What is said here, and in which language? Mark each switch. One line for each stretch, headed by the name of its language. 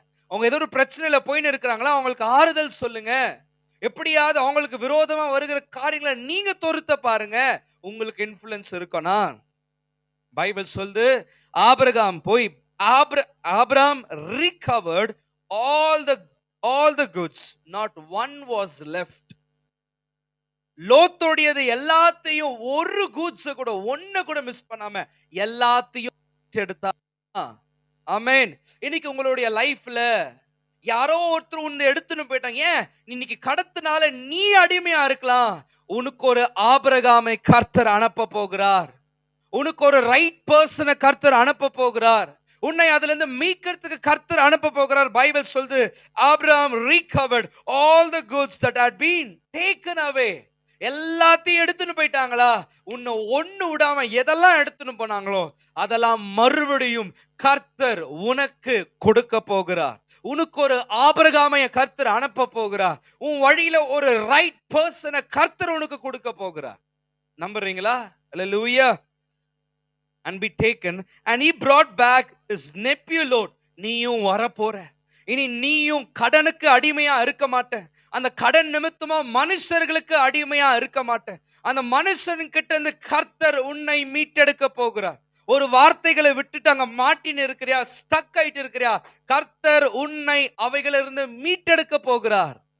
Tamil: அவங்க ஏதோ ஒரு பிரச்சனையில போயின்னு இருக்கிறாங்களா அவங்களுக்கு ஆறுதல் சொல்லுங்க. எப்படியாவது அவங்களுக்கு விரோதமா வருகிற காரியங்களை நீங்க தொருத்த பாருங்க. உங்களுக்கு இன்ஃப்ளூயன்ஸ் இருக்கனா? பைபிள் சொல்லுது, ஆபிரகாம் போய் Abraham
English: recovered all the all the goods, not one was left.
Tamil: லோத்தோடையது எல்லாத்தையும், ஒரு கூட்ஸ் கூட ஒண்ணு கூட மிஸ் பண்ணாம எல்லாத்தையும் எடுத்தா. ஆமென். இன்னைக்கு உங்களுடைய லைஃப்ல யாரோ ஒருத்தர் உன்னை எடுத்துன்னு போயிட்டாங்க. ஏன்? இன்னைக்கு கடத்தினால நீ அடிமையா இருக்கலாம். உனக்கு ஒரு ஆபிரகாமை கர்த்தர் அனுப்ப போகிறார். உனக்கு ஒரு ரைட் பர்சனை கர்த்தர் அனுப்ப போகிறார். உன்னை அதுல இருந்து மீட்கிறதுக்கு கர்த்தர் அனுப்ப போகிறார். பைபிள் சொல்லுது,
English: Abraham recovered all the goods that had been taken away.
Tamil: எல்லாத்தையும் எடுத்துன்னு போயிட்டாங்களா? உன்னை ஒண்ணு விடாம எதெல்லாம் எடுத்துன்னு போனாங்களோ அதெல்லாம் மறுபடியும் கர்த்தர் உனக்கு கொடுக்க போகிறார். உனக்கு ஒரு ஆபிரகாமை கர்த்தர் அனுப்ப போகிறார். உன் வழியில ஒரு ரைட் பர்சனை கர்த்தர் உனக்கு கொடுக்க போகிறார். நம்புறீங்களா? அல்லேலூயா.
English: And be taken, and he brought back his nephew Lot.
Tamil: நீயும் வரப்போற. இனி நீயும் கடனுக்கு அடிமையா இருக்க மாட்ட. அந்த கடன் நிமித்தமா மனுஷர்களுக்கு அடிமையா இருக்க மாட்ட. அந்த மனுஷன்கிட்ட இருந்து கர்த்தர் உன்னை மீட்டெடுக்க போகிறார். ஒரு வார்த்தைகளை விட்டுட்டு அங்க மாட்டின்னு இருக்கிறியா, ஸ்டக் ஆயிட்டு இருக்கிறியா, கர்த்தர் உன்னை அவைகளிலிருந்து மீட்டெடுக்க போகிறார்.